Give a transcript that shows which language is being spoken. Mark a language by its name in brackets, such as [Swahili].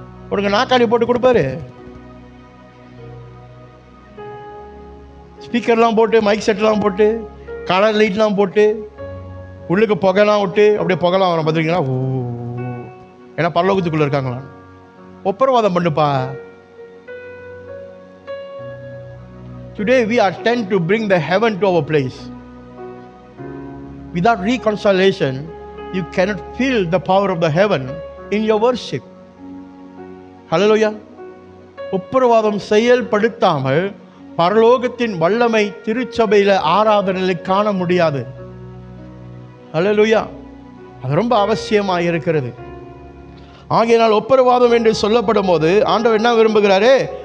[Tamil] உனக்கு நாக்காளி போட்டு கொடுப்பாரு, ஸ்பீக்கர்லாம் போட்டு, மைக் செட்லாம் போட்டு, கலர் லைட்லாம் போட்டு, உள்ளுக்கு புகைலாம் விட்டு அப்படியே புகைலாம் வரும் பார்த்துருக்கீங்களா? ஓ, ஏன்னா பரலோகத்துக்குள்ளே இருக்காங்களா? ஒப்புரவாதம் பண்ணுப்பா. [English] Today we are tend to bring the heaven to our place. Without reconciliation, you cannot feel the power of the heaven in your worship. Hallelujah. [Tamil] ஒப்புரவாதம் செயல்படுத்தாமல் பரலோகத்தின் வல்லமை திருச்சபையில் ஆராதனையில் காண முடியாது. ஹல்லேலூயா. அது ரொம்ப அவசியமாக இருக்கிறது. ஆகையினால் ஒப்புரவாதம் என்று சொல்லப்படும் போது ஆண்டவர் என்ன விரும்புகிறாரு?